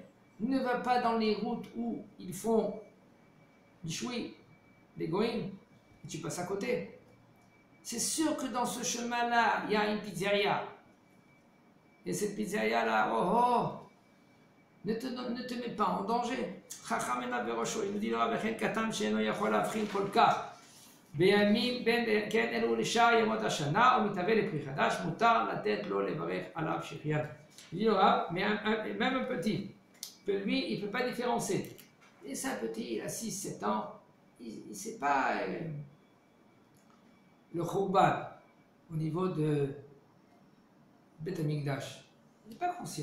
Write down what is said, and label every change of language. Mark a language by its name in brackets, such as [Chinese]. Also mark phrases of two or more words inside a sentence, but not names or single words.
[French] Ne va pas dans les routes où ils font du choui, des goïms, et tu passes à côté. C'est sûr que dans ce chemin-là, il y a une pizzeria. Et cette pizzeria-là, ne te mets pas en danger. Il nous dit là, [Hebrew] בימים בין כן אלו לשאר ימות השנה ומתהווה לפרי חדש מותר לתת לו לברך עליו שהחיינו. [French] Il dit même un petit, lui, il ne peut pas différencier. Et c'est un petit, il a 6-7 ans, il ne sait pas le Khouban au niveau de Beth Amikdash. Il n'est pas conscient.